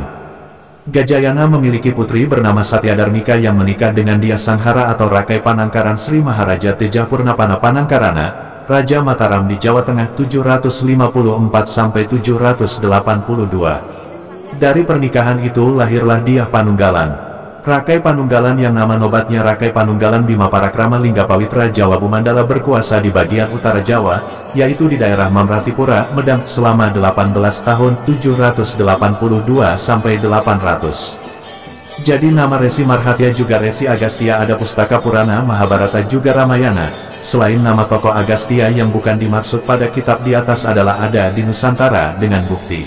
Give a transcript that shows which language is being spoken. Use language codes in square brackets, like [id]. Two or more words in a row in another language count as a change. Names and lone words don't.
[id] Gajayana memiliki putri bernama Satyadarmika yang menikah dengan dia Sanghara atau Rakai Panangkaran Sri Maharaja Tejapurnapana Panangkarana, Raja Mataram di Jawa Tengah 754–782. Dari pernikahan itu lahirlah Dyah Panunggalan. Rakai Panunggalan yang nama nobatnya Rakai Panunggalan Bima Parakrama Lingga Pawitra Jawa Bumandala berkuasa di bagian utara Jawa, yaitu di daerah Mamratipura, Medang, selama 18 tahun 782–800. Jadi nama Resi Marhatya juga Resi Agastya ada Pustaka Purana Mahabharata juga Ramayana. Selain nama tokoh Agastya yang bukan dimaksud pada kitab di atas adalah ada di Nusantara dengan bukti.